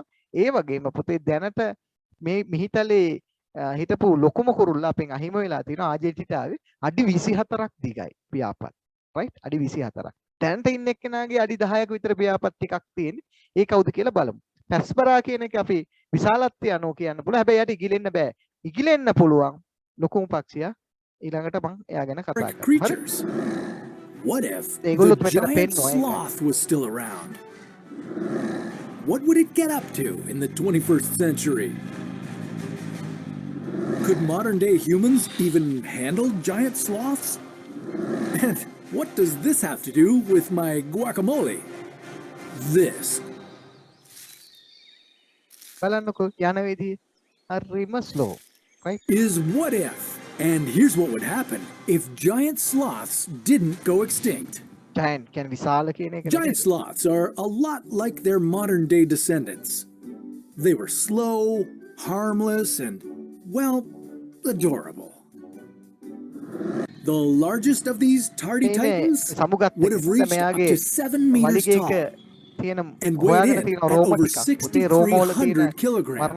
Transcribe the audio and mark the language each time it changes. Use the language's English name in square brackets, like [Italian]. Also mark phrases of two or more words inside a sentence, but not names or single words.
[Sinhala] ඒ වගේම පුතේ දැනට මේ මිහිතලේ හිටපු ලොකුම කුරුල්ලා අපෙන් අහිමි වෙලා තියෙනවා ආජෙන්ටිනාවේ අඩි 24ක් දිගයි පියාපත්. right? අඩි 24ක්. දැනට ඉන්න එක්කෙනාගේ අඩි 10ක විතර පියාපත් ටිකක් තියෙන්නේ. ඒ කවුද කියලා බලමු. පැස්පරා කියන එක අපි විශාලත්වය අනුව කියන්න පුළුවන්. හැබැයි යට ඉගිලෙන්න බෑ. ඉගිලෙන්න පුළුවන් ලොකුම පක්ෂියා. ඊළඟට මම එයා ගැන කතා කරනවා. [English] What if the giant sloth was still around? What would it get up to in the 21st century? Could modern day humans even handle giant sloths? And what does this have to do with my guacamole? This. [Sinhala] බලන්නකෝ යන විදිහ හරිම slow, right? [English] Is what if. And here's what would happen if giant sloths didn't go extinct. [Sinhala] Giant කියන්නේ විශාල කියන එක [English] Giant sloths are a lot like their modern day descendants. They were slow, harmless, and, well, adorable. The largest of these tardy titans would have reached up to 7 meters tall and weighed in at over 6,300 kilograms.